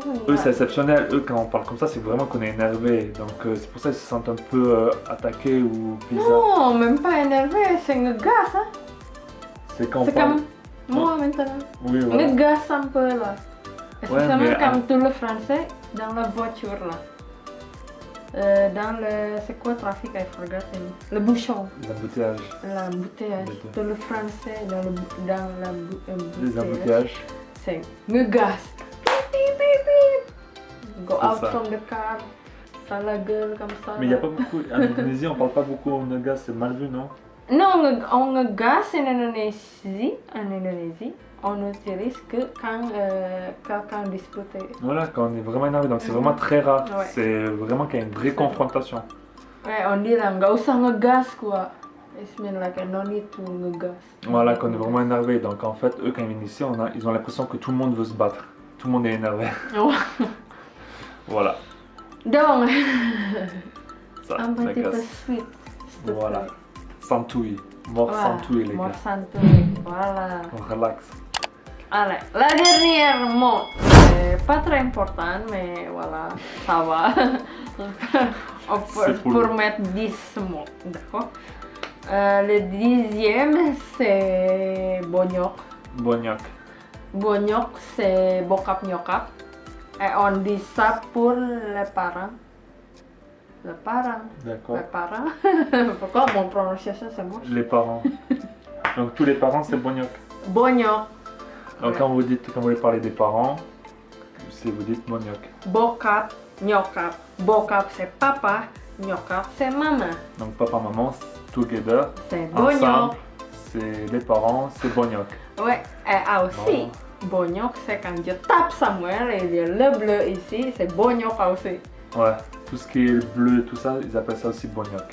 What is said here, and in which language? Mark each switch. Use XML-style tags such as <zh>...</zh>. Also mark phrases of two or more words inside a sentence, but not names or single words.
<fr>eux c'est exceptionnel, eux quand on parle comme ça c'est vraiment qu'on est énervé, donc c'est pour ça qu'ils se sentent un peu attaqués ou bizarres. Non, même pas énervé, c'est ngegas, hein. C'est quand on c'est parle... comme moi maintenant. Oui, voilà. Ngegas un peu là. Spécialement mais comme tout le français dans la voiture là. Dans le... c'est quoi trafic?</fr> <en>I forgot.</en> <fr>Le bouchon. L'embouteillage. L'embouteillage. Tout le français dans Les embouteillages. C'est ngegas.</fr> <en>Go out from the car.</en> <fr>Ça la gueule comme ça. Mais il n'y a pas beaucoup... En Indonésie, on parle pas beaucoup au ngegas, c'est mal vu, non? Non, on ngegas en Indonésie, on n'utilise que quand quelqu'un dispute. Voilà, quand on est vraiment énervé, donc c'est vraiment très rare. Ouais. C'est vraiment qu'il y a une vraie confrontation. Ouais, on dit là,</fr> <id>nggak usah ngegas quoi.</id> <en>It means like no need to ngegas.</en> <fr>Voilà, qu'on est vraiment énervé. Donc en fait, eux, quand ils viennent ici, ils ont l'impression que tout le monde veut se battre. Tout le monde est énervé. Voilà. Donc, Ça, un petit peu ngegas. sweet. s'il te Voilà. plaît. Santuy. Mort Voilà, santuy, les mort gars. santuy. Voilà. On relaxe. Allez, la dernière mot. Pas très important, mais voilà, ça va. Pour mettre 10 mots, d'accord. Le 10e, c'est bonyok. Bonyok. Bonyok, c'est bokap nyokap. Et on dit ça pour les parents. Les parents. D'accord. Les parents. Pourquoi mon prononciation c'est moche? Les parents. Donc tous les parents, c'est bonyok. Bonyok. Donc quand vous voulez parler des parents, vous dites bonyok. Bokap, nyokap. Bokap c'est papa, nyokap c'est maman. Donc papa, maman, together, C'est ensemble, bonyok. c'est les parents, c'est bonyok. Ouais, et aussi, bonyok c'est quand je tape Samuel et il y a le bleu ici, c'est bonyok aussi. Ouais, tout ce qui est bleu, tout ça, ils appellent ça aussi bonyok.</fr>